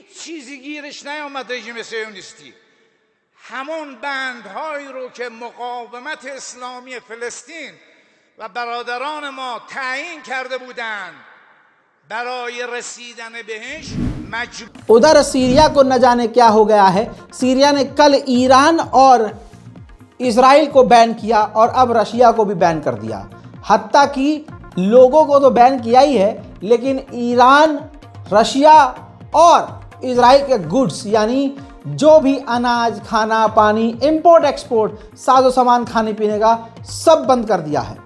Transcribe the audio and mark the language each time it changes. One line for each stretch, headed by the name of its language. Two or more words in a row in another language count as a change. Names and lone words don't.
Persian: هیچ چیزی گیرش نیامد رژیم صهیونیستی. همون بندهایی رو که مقاومت اسلامی فلسطین و برادران ما تعیین کرده بودند برای رسیدن بهش
Hindi: उधर सीरिया को न जाने क्या हो गया है। सीरिया ने कल ईरान और इजराइल को बैन किया और अब रशिया को भी बैन कर दिया। हत्ता कि लोगों को तो बैन किया ही है, लेकिन ईरान, रशिया और इजराइल के गुड्स यानी जो भी अनाज, खाना, पानी,
English: import export,
Hindi: साजो सामान, खाने पीने का सब बंद कर दिया है।